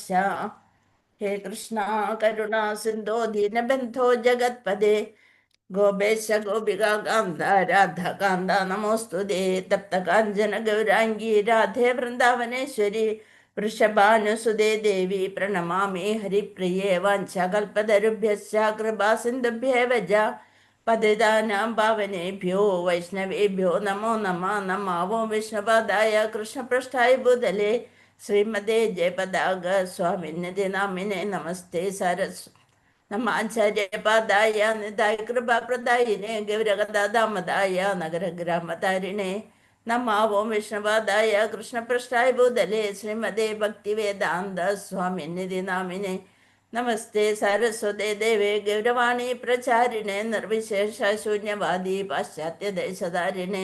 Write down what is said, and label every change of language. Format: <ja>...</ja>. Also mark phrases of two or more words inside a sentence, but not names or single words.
<sa>ഹേ കൃഷ്ണ കരുണാ സിന്ധോ ദീനബന്ധോ ജഗത്പദേ ഗോപേശ ഗോപികാന്ത രാധാകാന്ത നമോസ്തുതേ. തപ്തകാഞ്ചന ഗൗരാംഗീ രാധേ വൃന്ദാവനേശ്വരി വൃഷഭാനുസുതേ ദേവി പ്രണമാമി ഹരിപ്രിയേ. വാഞ്ചകൽപതരുഭ്യശ്ച കൃപാ സിന്ധുഭ്യേവ ച പതിതാനാം പാവനേഭ്യോ വൈഷ്ണവേഭ്യോ നമോ നമഃ. നമാവോ വിഷ്ണുപാദായ കൃഷ്ണപൃഷ്ഠായ ഭൂതലേ ശ്രീമതേ ജയപതാക സ്വാമിന്യതി നാമിനെ നമസ്തേ സരസ്വ നമാചാര്യപാദായ നിതായ കൃപാപ്രദായിനെ ഗൗരഗദാമതായ നഗരഗ്രാമതാരിണേ നമാവോം വിഷ്ണുപാദായ കൃഷ്ണപൃഷ്ഠായ ഭൂതലേ ശ്രീമതേ ഭക്തിവേദാന്ത സ്വാമിനിധി നാമിനെ നമസ്തേ സരസ്വതേ ദേവേ ഗൗരവാണി പ്രചാരിണേ നിർവിശേഷ ശൂന്യവാദി പാശ്ചാത്യദേശധാരിണേ.</sa>